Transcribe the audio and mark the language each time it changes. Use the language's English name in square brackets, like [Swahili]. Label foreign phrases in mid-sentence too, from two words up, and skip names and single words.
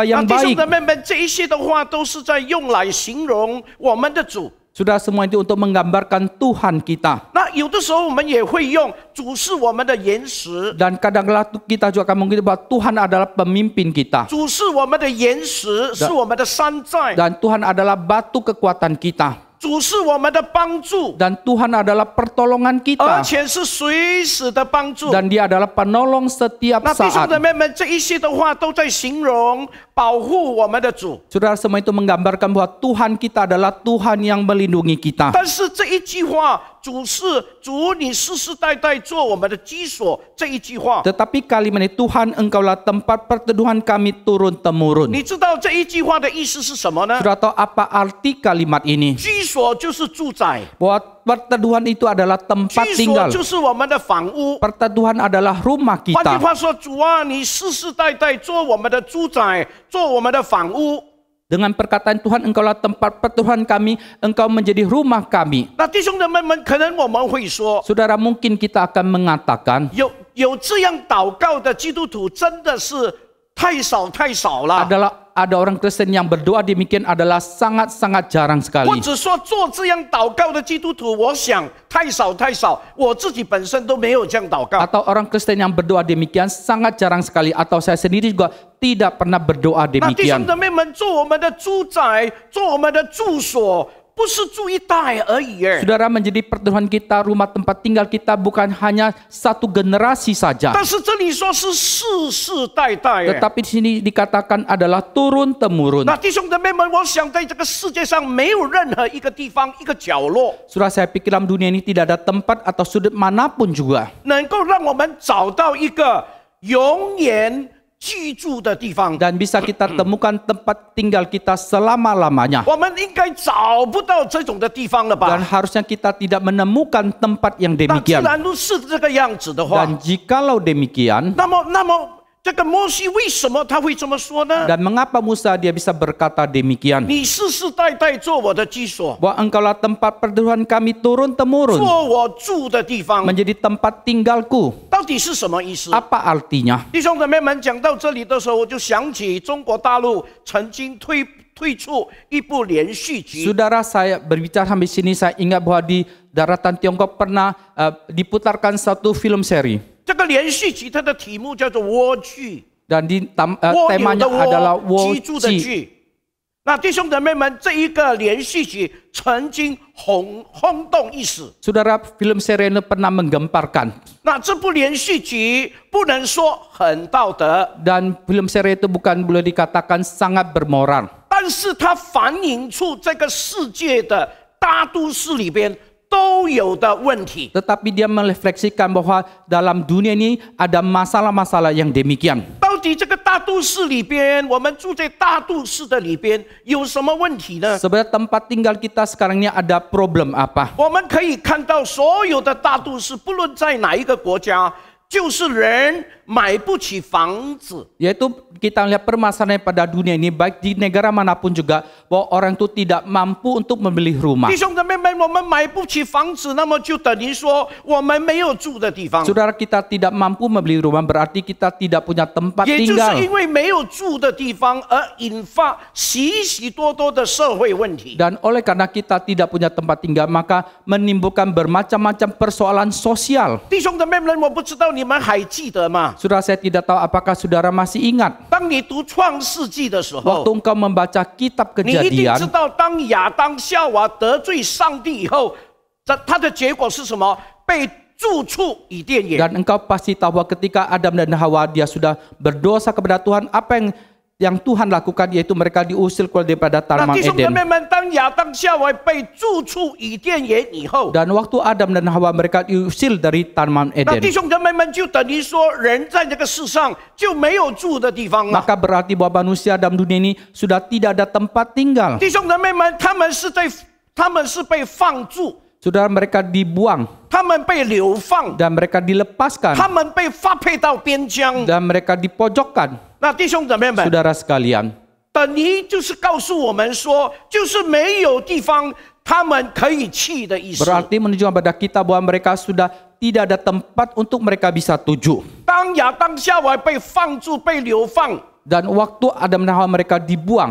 [Chinese] 那 [Indonesian] yang [Chinese] 弟兄 [Indonesian] baik. [Chinese] 姊妹们，这一些的话都是在用来形容我们的主。 [Indonesian] Sudah, semua itu untuk menggambarkan Tuhan kita. [Chinese] 那有的时候我们也会用主是我们的岩石， [Indonesian] Dan kadang-kadang kita juga akan mengatakan bahwa Tuhan adalah pemimpin kita. [Chinese] 主是我们的岩石，是我们的山寨。 [Indonesian] Dan Tuhan adalah batu kekuatan kita. [Chinese] 主是我们的帮助， [Indonesian] Dan Tuhan adalah pertolongan [Chinese] 而 [Indonesian] kita. [Chinese] 且是随时的帮助。 [Indonesian] Dan Dia adalah penolong setiap [Chinese] 那弟兄 [Indonesian] saat. [Chinese] 姊妹们，这一些的话都在形容保护我们的主。 [Indonesian] Saudara semua itu menggambarkan bahwa Tuhan kita adalah Tuhan yang melindungi kita. [Chinese] 但是这一句话，主是主，你世世代代做我们的居所，这一句话， [Indonesian] Tetapi kalimat ini, Tuhan engkaulah tempat perteduhan kami turun-temurun. [Chinese] 你知道这一句话的意思是什么呢？ [Indonesian] Saudara tahu apa arti kalimat ini? [Chinese] 居所就是住宅， [Indonesian] Bahwa perteduhan itu adalah tempat [Chinese] 居所 [Indonesian] tinggal. [Chinese] 就是我们的房屋。 [Indonesian] Perteduhan adalah rumah [Chinese] 换句 [Indonesian] kita. [Chinese] 话说，主啊，你世世代代做我们的住宅，做我们的房屋。 [Indonesian] Dengan perkataan Tuhan, engkaulah tempat perteduhan kami, engkau menjadi rumah kami. [Chinese] 那弟兄姊妹们，可能我们会说， [Indonesian] Saudara, mungkin kita akan mengatakan, [Chinese] 有这样祷告的基督徒真的是太少太少了， [Indonesian] ada orang Kristen yang berdoa demikian adalah sangat-sangat jarang [Chinese] 或 [Indonesian] sekali. [Chinese] 者说做这样祷告的基督徒，我想太少太少，我自己本身都没有这样祷告。 [Indonesian] Atau orang Kristen yang berdoa demikian sangat jarang sekali. Atau saya sendiri juga tidak pernah berdoa [Chinese] 那弟兄 [Indonesian] demikian. [Chinese] 姊妹们，做我们的住宅，做我们的住所，不是住一代而已耶。 [Indonesian] Saudara, menjadi perteduhan kita, rumah tempat tinggal kita bukan hanya satu generasi saja. [Chinese] 但是这里说是世世代代耶。 [Indonesian] Tetapi di sini dikatakan adalah turun-temurun. [Chinese] 那弟兄姊妹们，我想在这个世界上没有任何一个地方、一个角落， [Indonesian] Saudara, saya pikir dalam dunia ini tidak ada tempat atau sudut manapun juga [Chinese] 能够让我们找到一个永远居住的地方。 [Indonesian] dan bisa kita temukan tempat tinggal kita selama-lamanya. [Chinese] 我们应该找不到这种的地方了 [Indonesian] Dan [Chinese] 吧？ [Indonesian] harusnya kita tidak menemukan tempat yang [Chinese] 那既 [Indonesian] demikian. [Chinese] 然都是这个样子的话， [Indonesian] Dan jikalau demikian, [Chinese] 那么这个摩西为什么他会这么说呢？ [Indonesian] dan mengapa Musa dia bisa berkata demikian? [Chinese] 你世世代代做我的居所， [Indonesian] Bahwa engkaulah tempat perteduhan kami turun-temurun, [Chinese] 做我住的地方， [Indonesian] menjadi tempat tinggalku. [Chinese] 到底是什么意思？ [Indonesian] Apa artinya? [Chinese] 弟兄姊妹们，讲到这里的时候，我就想起中国大陆曾经推出一部连续剧， [Indonesian] Saudara, saya berbicara sampai sini, saya ingat bahwa di daratan Tiongkok pernah diputarkan satu film seri. [Chinese] 这个连续剧它的题目叫做《蜗居》， [Indonesian] Dan [Chinese] 蜗牛 [Indonesian] temanya [Chinese] 的 [Indonesian] adalah [Chinese] 蜗，居住的 [Indonesian] Woji. [Chinese] 居。那弟兄姊妹们，这一个连续剧曾经轰动一时。 [Indonesian] Saudara, film seri ini pernah menggemparkan. [Chinese] 那这部连续剧不能说很道德， [Indonesian] Dan film seri itu bukan boleh dikatakan sangat bermoral. [Chinese] 但是它反映出这个世界的大都市里边都有的问题。 [Indonesian] Tetapi dia merefleksikan bahwa dalam dunia ini ada masalah-masalah yang demikian. [Chinese] 到底这个大都市里边，我们住在大都市的里边有什么问题呢？ [Indonesian] Sebenarnya tempat tinggal kita sekarang ini ada problem apa? [Chinese] 我们可以看到所有的大都市，不论在哪一个国家，就是人买不起房子。 [Indonesian] Yaitu kita lihat permasalahan pada dunia ini, baik di negara manapun juga, bahwa orang itu tidak mampu untuk membeli rumah. [Chinese] 弟兄姊妹们，我们买不起房子，那么就等于说我们没有住的地方。 [Indonesian] Saudara, kita tidak mampu membeli rumah, berarti kita tidak punya tempat [Chinese] 也就是 [Indonesian] tinggal. [Chinese] 因为没有住的地方，而引发许许多多的社会问题。 [Indonesian] Dan oleh karena kita tidak punya tempat tinggal, maka menimbulkan bermacam-macam persoalan sosial. [Chinese] 弟兄姊妹们，我不知道你们还记得吗？ [Indonesian] Saudara, saya tidak tahu apakah saudara masih ingat [Chinese] 当你读创世纪的时候 [Indonesian] waktu，engkau membaca kitab [Chinese] 你一定 [Indonesian] Kejadian, [Chinese] 知道，当亚当夏娃得罪上帝以后，他的结果是什么？被逐出伊甸园。 [Indonesian] dan engkau pasti tahu bahwa ketika Adam dan Hawa dia sudah berdosa kepada Tuhan, apa yang Tuhan lakukan, yaitu mereka diusir keluar daripada [Chinese] 那 [Indonesian] Taman [Chinese] 弟兄姊 [Indonesian] Eden. [Chinese] 妹们，当亚当夏娃被逐出伊甸园以后， [Indonesian] Dan waktu Adam dan Hawa mereka diusir dari Taman [Chinese] 那弟 [Indonesian] Eden, [Chinese] 兄姊妹们就等于说，人在这个世上就没有住的地方了。 [Indonesian] maka berarti bahwa manusia dalam dunia ini sudah tidak ada tempat tinggal. [Chinese] 弟兄姊妹们，他们是被放逐， [Indonesian] Saudara, mereka dibuang [Chinese] 他们被流放， [Indonesian] dan mereka dilepaskan [Chinese] 他们被发配到边疆。 [Indonesian] dan mereka dipojokkan. [Chinese] 那弟兄姊妹们， [Indonesian] Saudara sekalian, [Chinese] 等于就是告诉我们说，就是没有地方他们可以去的意思。 [Indonesian] berarti menunjukkan pada kita bahwa mereka sudah tidak ada tempat untuk mereka bisa tuju. [Chinese] 当亚当夏娃被放逐、被流放， [Indonesian] Dan waktu Adam dan Hawa mereka dibuang,